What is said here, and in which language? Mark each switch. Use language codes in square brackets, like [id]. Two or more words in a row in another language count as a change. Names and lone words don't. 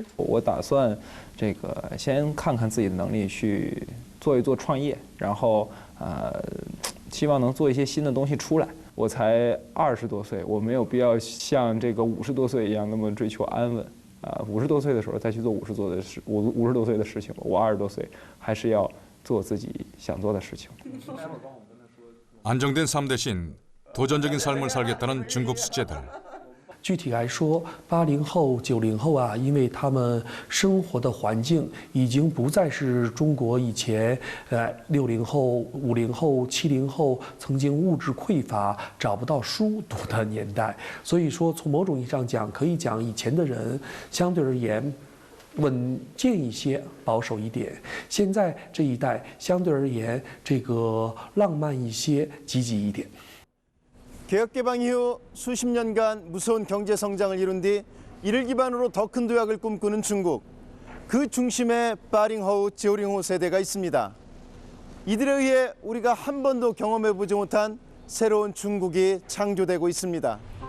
[zh] 我打算这个先看看自己的能力，去做一做创业，然后希望能做一些新的东西出来。我才20多岁，我没有必要像这个50多岁一样那么追求安稳。50多岁的时候再去做50多岁的事情。我20多岁还是要做自己想做的事情。 [ko] 안정된 삶 대신 도전적인 삶을 살겠다는 중국 수재들. [zh] 具体来说，80后、90后啊，因为他们生活的环境已经不再是中国以前，60后、50后、70后曾经物质匮乏、找不到书读的年代。所以说，从某种意义上讲，可以讲以前的人相对而言稳健一些、保守一点。现在这一代相对而言，这个浪漫一些、积极一点。 [ko] 개혁 개방 이후 수십 년간 무서운 경제 성장을 이룬 뒤 이를 기반으로 더 큰 도약을 꿈꾸는 중국. 그 중심에 빠링허우, 지오링호 세대가 있습니다. 이들에 의해 우리가 한 번도 경험해보지 못한 새로운 중국이 창조되고 있습니다.